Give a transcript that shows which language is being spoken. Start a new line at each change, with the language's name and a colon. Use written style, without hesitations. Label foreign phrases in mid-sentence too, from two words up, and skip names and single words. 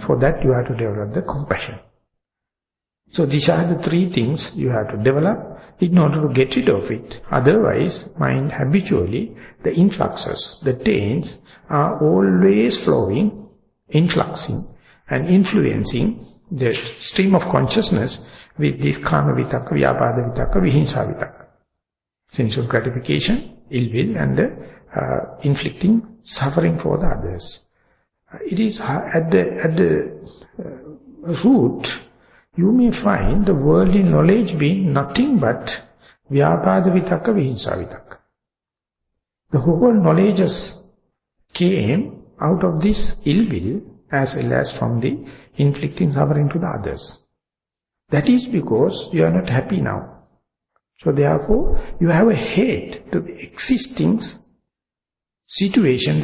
English: For that you have to develop the compassion. So these are the three things you have to develop in order to get rid of it. Otherwise, mind habitually, the influxes, the taints are always flowing, influxing and influencing the stream of consciousness with this
Pali: kama vitakka, vyapada vitakka, vihinsa vitakka.
English: Sensuous gratification, ill will and inflicting suffering for the others. It is at the root, you may find the worldly knowledge being nothing but
Pali: vyapada vitakka, vihinsa vitakka.
English: The whole knowledges came out of this ill will as well as from the inflicting suffering to the others. That is because you are not happy now. So therefore, you have a hate to the existing situation.